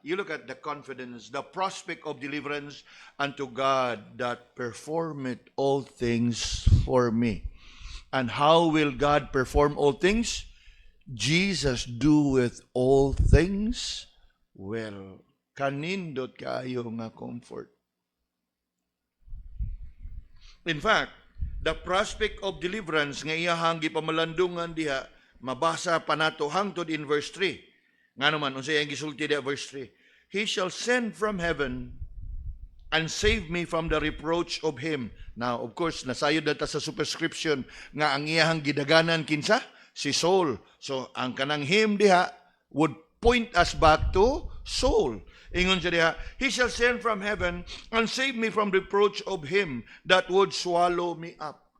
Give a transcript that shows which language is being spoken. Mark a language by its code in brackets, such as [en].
[en] You look at the confidence, the prospect of deliverance unto God that performeth all things for me. And how will God perform all things? Jesus doeth all things well. [ceb] Kanindot kaayo nga comfort. [en] In fact, the prospect of deliverance [ceb] nga iyahang gipamalandungan diha, mabasa pa nato hangtod [en] in verse 3. [ceb] Nga naman, unsay ang gisulti diha verse 3. [en] He shall send from heaven and save me from the reproach of him. Now, of course, [ceb] nasayod na ta sa superscription nga ang iyahang gidaganan kinsa? Si Saul. So, ang kanang him diha [en] would point us back to Saul. [ceb] Ingon siya diha, [en] he shall send from heaven and save me from reproach of him that would swallow me up.